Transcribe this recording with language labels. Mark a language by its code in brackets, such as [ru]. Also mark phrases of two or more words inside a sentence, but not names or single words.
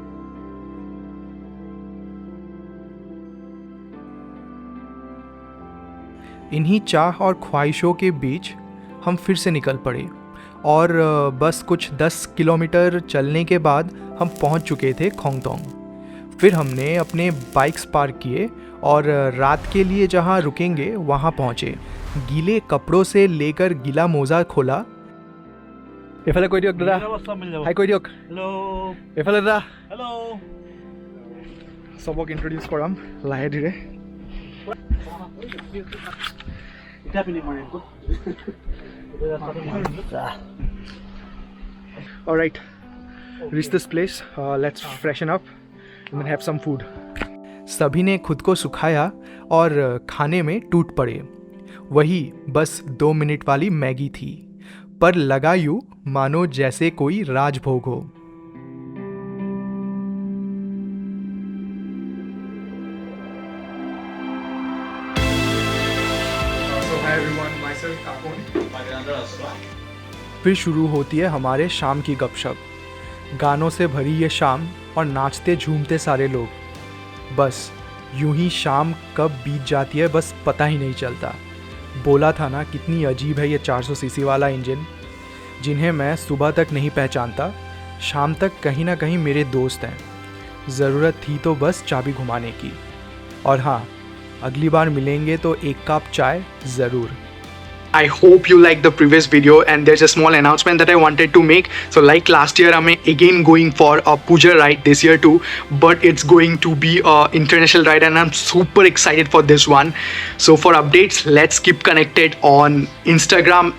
[hi] इन्हीं चाह और ख्वाहिशों के बीच हम फिर से निकल पड़े और बस कुछ 10 किलोमीटर चलने के बाद हम पहुंच चुके थे खोंगतोंग. फिर हमने अपने बाइक्स पार्क किए और रात के लिए जहां रुकेंगे वहां पहुंचे. गीले कपड़ों से लेकर गीला मोजा खोला. [as] এফালে কৈ দিয়ক দাদা হাই কৈ দিয়ক হেল্ল' এফালে দাদা হেল্ল' सबक इंट्रोड्यूस कराम लाहे धीरे এতিয়া পিন্ধি মাৰিম [en] Alright, reach this place. Let's freshen up and then have some food. [hi] सभी ने खुद को सुखाया और खाने में टूट पड़े. वही बस 2 मिनट वाली मैगी थी, पर लगा यूं मानो जैसे कोई राजभोग हो. [en] So hi everyone, myself Kakon. [hi] फिर शुरू होती है हमारे शाम की गपशप. गानों से भरी ये शाम और नाचते झूमते सारे लोग. बस यूं ही शाम कब बीत जाती है बस पता ही नहीं चलता. बोला था ना कितनी अजीब है ये 400 सीसी वाला इंजन, जिन्हें मैं सुबह तक नहीं पहचानता, शाम तक कहीं ना कहीं मेरे दोस्त हैं. ज़रूरत थी तो बस चाबी घुमाने की. और हाँ, अगली बार मिलेंगे तो एक कप चाय ज़रूर। [en] I hope you liked the previous video, and there's a small announcement that I wanted to make. So like last year, I'm again going for a Puja ride this year too, but it's going to be a international ride and I'm super excited for this one. So for updates, let's keep connected on Instagram and YouTube.